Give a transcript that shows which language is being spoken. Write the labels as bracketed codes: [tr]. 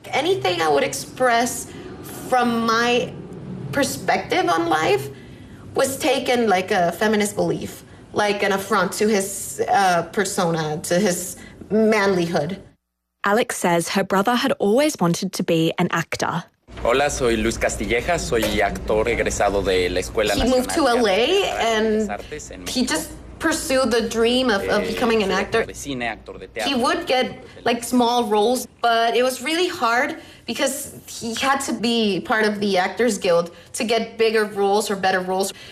[en] Anything I would express from my perspective on life was taken like a feminist belief, like an affront to his persona, to his manlyhood. Alex says her brother had always wanted to be an actor. [es] Hola, soy Luis Castilleja. Soy actor egresado de la Escuela [en] Nacional. He moved to LA and he just pursued the dream of becoming an actor. He would get small roles, but it was really hard because he had to be part of the Actors Guild to get bigger roles or better roles.